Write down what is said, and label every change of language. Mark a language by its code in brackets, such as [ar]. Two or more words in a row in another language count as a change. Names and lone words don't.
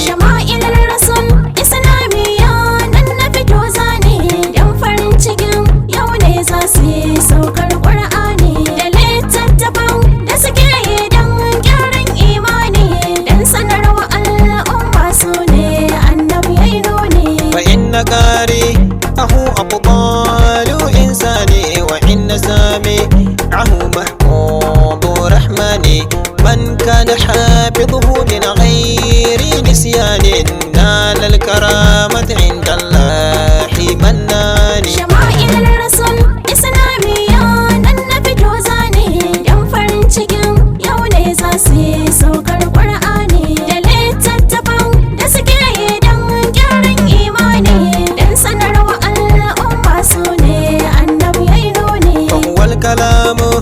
[ha] Shama'ilin Rasul Islamiyya nan na fito zane, dan farin cikin yau ne za su yi saukar Qur'ani da littattafan da suke yi dan gyaran imani, dan sanarwa al'umma su ne Annabi ya yi nuni. [ar] فإن قارئه أبطال إنسان، وإن سامعه محبوب رحمن. من كان حافظه من غير نسيان، نال الكرامة عند الله منان. [ha] Shama'ilin Rasul Islamiyya nan na fito zane, dan farin cikin yau ne za su yi saukar Qur'ani da littattafan da suke yi dan gyaran imani, dan sanarwa al'umma su ne Annabi ya yi nuni. [ar] فهو الكلام